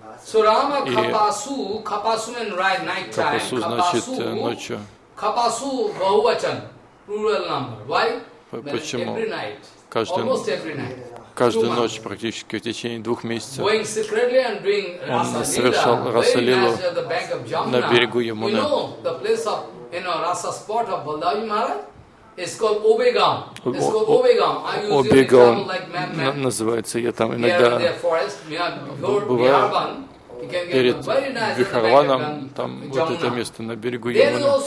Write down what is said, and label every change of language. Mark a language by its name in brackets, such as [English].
[English] So, Rama, и Khapasu, Khapasu meant right, night time. Khapasu, [Russian] значит ночью. [English] Khapasu, Bahuvachan, plural number. Why? [Russian] Почему? [English] Every night. [Russian] Каждый, [English] almost every night. [Russian] Каждую ночь практически в течение двух месяцев. [English] Going secretly and doing [Russian] он совершал Расалилу на берегу Ямуны. [English] You know, the place of, you know, Rasa spot of Baladev Maharaj? [Russian] Обегам называется. Я там иногда бываю перед Вихарваном, там вот это место на берегу Ямуны.